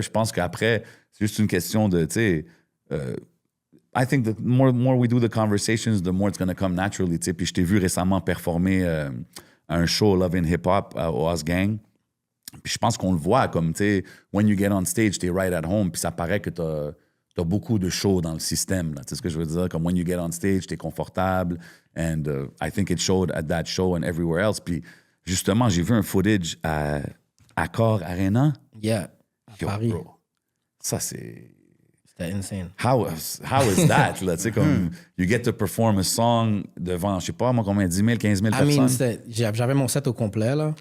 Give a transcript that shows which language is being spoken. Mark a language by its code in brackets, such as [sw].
[fr] Je pense qu'après, c'est juste une question de, tu sais, [en] I think the more we do the conversations, the more it's going to come naturally, [fr] tu sais. Puis je t'ai vu récemment performer à un show Love in Hip Hop au Gang. Puis je pense qu'on le voit comme, tu sais, [en] when you get on stage, [fr] t'es [en] right at home. [fr] Puis ça paraît que t'as beaucoup de shows dans le système, là. Tu sais ce que je veux dire? [en] Comme when you get on stage, [fr] t'es confortable. [en] And I think it showed at that show and everywhere else. [fr] Puis justement, j'ai vu un footage à Accor Arena. Yeah, à Paris. Bro, ça, c'est... C'était insane. [en] How is that? [fr] Là, tu sais, comme, [en] you get to perform a song [fr] devant, je sais pas, moi, combien, 10 000, 15 000 personnes? J'avais mon set au complet, là.